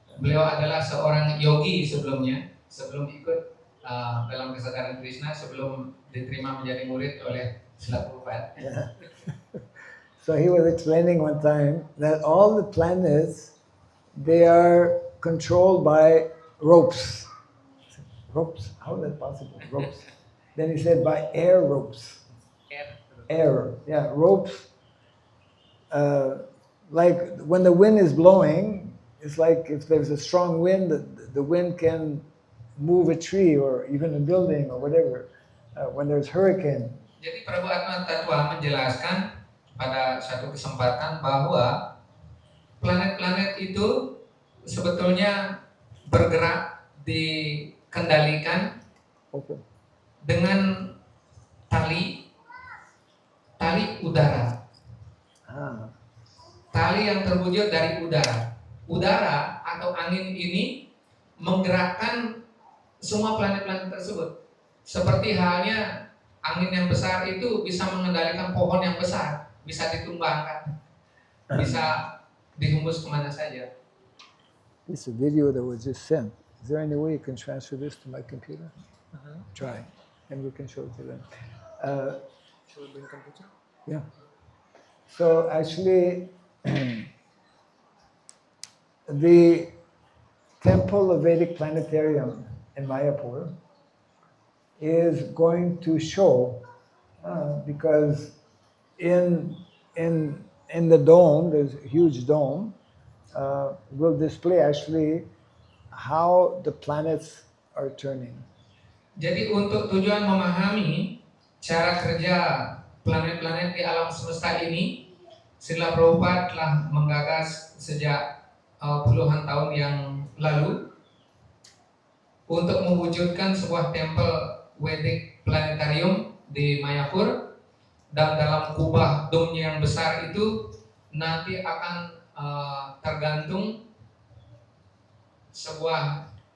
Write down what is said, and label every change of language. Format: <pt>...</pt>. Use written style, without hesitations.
<id>Beliau adalah seorang yogi sebelumnya, sebelum ikut dalam kesadaran Krishna, sebelum diterima menjadi murid oleh Srila Prabhupada.</id> <en>Yeah. So he was explaining one time that all the planets, they are controlled by ropes. Ropes? How is that possible? Ropes. Then he said by air ropes. Air. Yeah, ropes. Like when the wind is blowing, it's like if there's a strong wind, the wind can move a tree or even a building or whatever when there's hurricane.</en> <id>Jadi Prabu Atma Tatwa menjelaskan pada satu kesempatan bahwa planet-planet itu sebetulnya bergerak dikendalikan</id> <en>Open.</en> <id>dengan tali udara. Tali yang terwujud dari udara. Udara atau angin ini menggerakkan semua planet-planet tersebut. Seperti halnya angin yang besar itu bisa mengendalikan pohon yang besar, bisa ditumbangkan, bisa dihembus kemana saja.</id> <en>This is a video that was just sent. Is there any way you can transfer this to my computer? Try, and we can show it to them. Shall we bring computer? Yeah. So actually, the Temple of Vedic Planetarium in Mayapur is going to show, because in the dome, there's a huge dome, will display actually how the planets are turning.</en> <id>Jadi untuk tujuan memahami cara kerja planet-planet di alam semesta ini, Srila Prabhupada telah menggagas sejak puluhan tahun yang lalu untuk mewujudkan sebuah tempel Vedic Planetarium di Mayapur, dan dalam kubah domnya yang besar itu nanti akan tergantung sebuah</id>